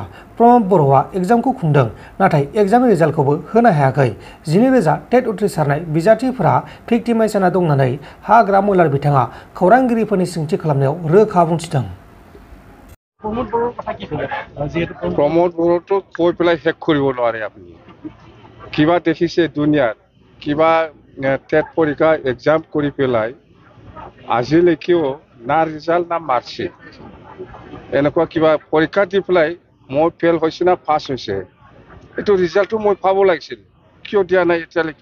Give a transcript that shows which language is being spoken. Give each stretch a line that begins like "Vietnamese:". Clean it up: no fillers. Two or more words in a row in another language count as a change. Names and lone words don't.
Bodo: प्रमद बर'आ एग्जामखौ खुंदों नाथाय
English: exam result
Bodo: होनो हायाखै। 19,000 टेट उथ्रिसारनाय बिजाथिफोरा भिक्टिमाइज जाना दं होननानै हाग्रा महिलार बिथाङा खौरांगिरिफोरनि सोंथि खालामनायाव रोखा बुंथिदों।
Assamese: प्रमद बर'थ কৈ পেলাই শেষ কৰিব নোৱাৰে আপুনি। কিবা দেখিছে দুনিয়াত কিবা টেট পৰীক্ষা এক্সাম কৰি পেলাই আজিলৈকেও না ৰিজাল্ট না মাৰ্কশ্বিট এনেকুৱা কিবা পৰীক্ষা দি পেলাই মই ফেল হৈছে না পাছ হৈছে এইটো ৰিজাল্টটো মই পাব লাগিছিল, কিয় দিয়া নাই এতিয়ালৈকে?